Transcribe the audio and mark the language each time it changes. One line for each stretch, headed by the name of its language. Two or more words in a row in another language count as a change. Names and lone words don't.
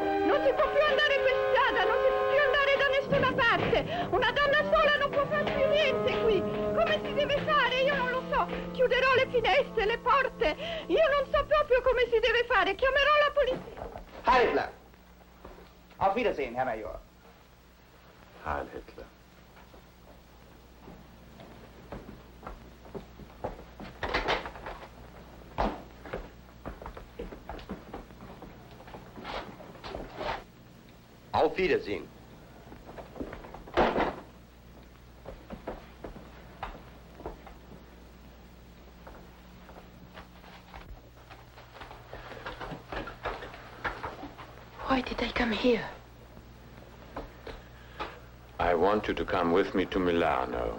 Italian: Non si può più andare per strada, non si può più andare da nessuna parte! Una donna sola non può fare più niente qui! Come si deve fare? Io non lo so! Chiuderò le finestre, le porte! Io non so proprio come si deve fare! Chiamerò la polizia!
German: Heil Hitler! Auf Wiedersehen, Herr Major. Heil Hitler. Auf Wiedersehen.
English: Why did they come here? I want you to come with me to Milano.